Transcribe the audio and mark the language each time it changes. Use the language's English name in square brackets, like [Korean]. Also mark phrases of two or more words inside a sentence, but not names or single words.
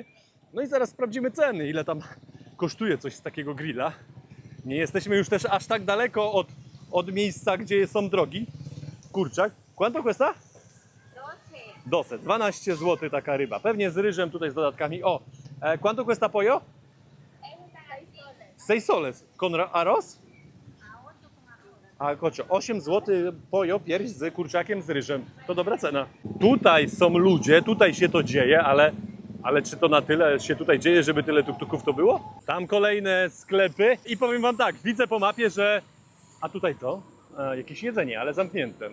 [Polish] No i zaraz sprawdzimy ceny, ile tam kosztuje coś z takiego grilla. Nie jesteśmy już też aż tak daleko od miejsca, gdzie są drogi. [Spanish] Kurczak. Quanto cuesta? 12. [Polish] 12 zł taka ryba. Pewnie z ryżem, tutaj z dodatkami. O, [Spanish] quanto cuesta pollo? 6 soles. Con arroz? [Polish] A kocio, 8 zł pollo, pierś z kurczakiem, z ryżem. To dobra cena. Tutaj są ludzie, tutaj się to dzieje, ale czy to na tyle się tutaj dzieje, żeby tyle tuktuków to było? Tam kolejne sklepy i powiem Wam tak, widzę po mapie, że... A tutaj co? Jakieś jedzenie, ale zamknięte.